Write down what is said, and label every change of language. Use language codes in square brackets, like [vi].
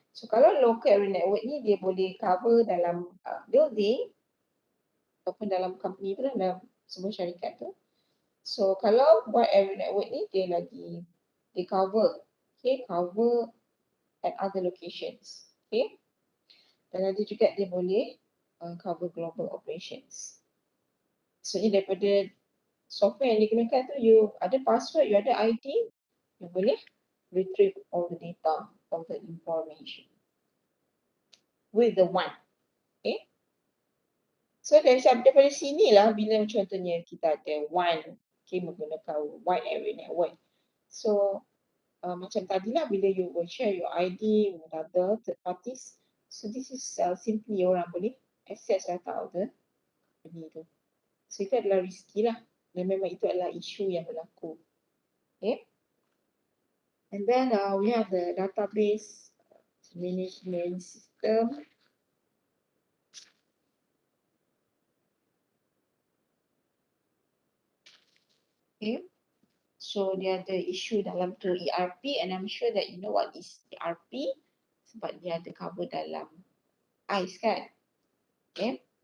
[ms] So kalau local area network ni dia boleh cover dalam building ataupun dalam company tu lah, dalam sebuah syarikat tu. [en] So [ms] kalau [en] wide area network [ms] ni dia lagi [en] cover, okay, cover at other locations, okay. [ms] Dan ada juga dia boleh cover global operations. [en] So [ms] ini daripada [en] software [ms] yang digunakan tu, [en] you [ms] ada password, [en] you [ms] ada ID, [en] you [ms] boleh [en] retrieve all the data, all the information with the one, okay. [ms] So daripada sini lah bila contohnya kita ada [en] one, okay, [ms] menggunakan [en] wide area network. So [ms] macam tadi lah bila [en] you will share your ID with other third parties. So this is simply [ms] orang boleh [en] access data of the company [ms] tu. So itu adalah risky lah. Dan memang itu adalah isu yang berlaku. [en] Okay. And then we have the database management system. Okay. So [ms] dia ada isu dalam tu [en] ERP and I'm sure that you know what is ERP [ms] sebab dia ada cover dalam ICE kan. [en] Okay.